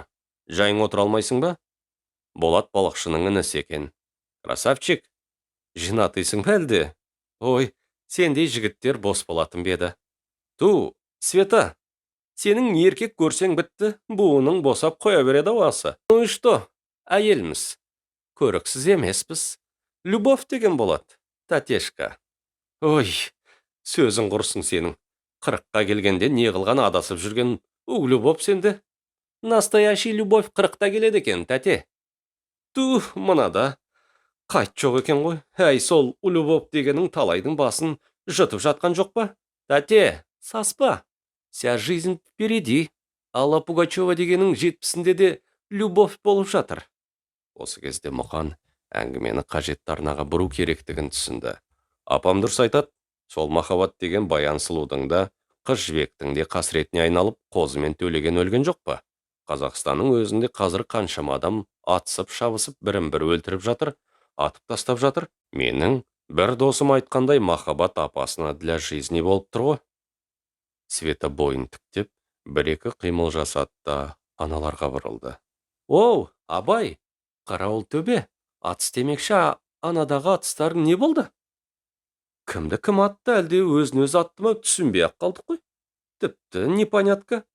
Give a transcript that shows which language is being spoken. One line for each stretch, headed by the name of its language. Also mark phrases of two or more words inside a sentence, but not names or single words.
Kazakh: Жайың отыра алмайсың ба?» Болат балықшының інісі екен. «Красавчик, женатыйсың ба әлде? Ой, сендей жігіттер бос болатын беді. Ту, Света, сенің еркек көрсең бітті, буының босап қоя береді осы.
Russian: Ну и что?
Kazakh: Әйелміз. Көріксіз емеспіз. Любовь деген болады, Татешка. Ой, сөзің құрсын сенің. 40-қа келгенде не қылған адасып жүрген любовь сенде.
Russian: Настоящий любовь
Kazakh: 40-та келеді екен, тәте. Ту, мынада қайт жоқ екен ғой. Әй, сол любовь дегенің талайдың басын жұтып жатқан жоқ па? Тәте, саспа.
Russian: Вся жизнь впереди.
Kazakh: Алла Пугачева дегенің 70-сінде де любовь болып жатыр. Осы кезде Мұқан әңгімені қажетті арнаға бұру керектігін түсінді. Апам дұрыс айтады, сол махаббат деген баян сұлудың да, қыз жібектің де қасіретіне айналып, қозымен төлеген өлген жоқ па? Қазақстанның өзінде қазір қаншама адам атысып, шабысып, бірін-бірі өлтіріп жатыр, атып тастап жатыр. Менің бір досым айтқандай, махаббат апасына
Russian: для жизни
Kazakh: болып тұр ғой. Света бойын тіктеп, бір-екі қимыл жасады да аналарға бұрылды. «Оу, Абай, Қарауылтөбе, атыс демекші, анадағы атыстарың не болды?» «Кімді кім атты, әлде өзін өзі атты ма, түсінбей ақ қалдық қой.